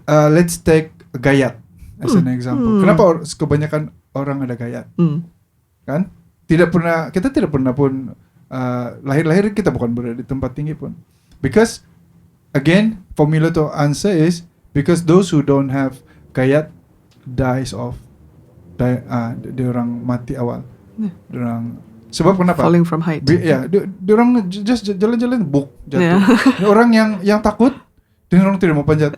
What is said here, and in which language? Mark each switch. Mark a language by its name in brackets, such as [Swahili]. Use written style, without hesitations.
[English] Let's take gayat as an example. [Malay] Kenapa kebanyakan orang ada gayat? Kan? Kita tidak pernah pun lahir-lahir kita bukan berada di tempat tinggi pun. [English] Because again, formula to answer is because those who don't have gayat dies off. [Malay] Dia orang mati awal. Dia orang sebab kenapa? [English] Falling from height. [Malay] Dia orang just jalan-jalan jatuh. Orang yang takut, dia orang tidak mau panjat.